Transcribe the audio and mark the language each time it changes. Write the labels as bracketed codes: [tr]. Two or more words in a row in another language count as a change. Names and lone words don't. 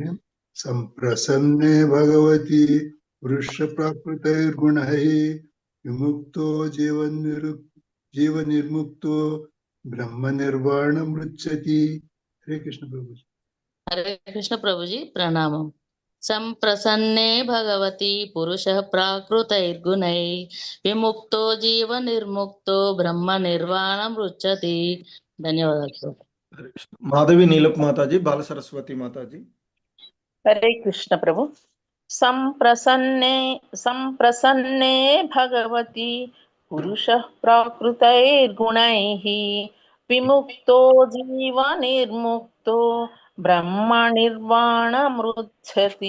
[sa] संप्रसन्ने भगवती पुरुष प्राकृतैर्गुणैः विमुक्तो जीव निर्मुक्तो ब्रह्म निर्वाणमृच्छति। [hi] हरे कृष्ण प्रभु जी। हरे कृष्ण प्रभु जी प्रणामम। [sa] संप्रसन्ने भगवती पुरुषः प्राकृतैर्गुणैः विमुक्तो जीव निर्मुक्तो ब्रह्म निर्वाणमृच्छति। [te] ధన్యవాదాలు. హరే కృష్ణ. మాధవి నీలప్ మాతాజీ, బాల సరస్వతి మాతాజీ. హరే కృష్ణ ప్రభు. [sa] సంప్రసన్నే భగవతి పురుష ప్రాకృతైర్గుణైః విముక్తో జీవ నిర్ముక్తో బ్రహ్మ నిర్వాణమృచ్చతి.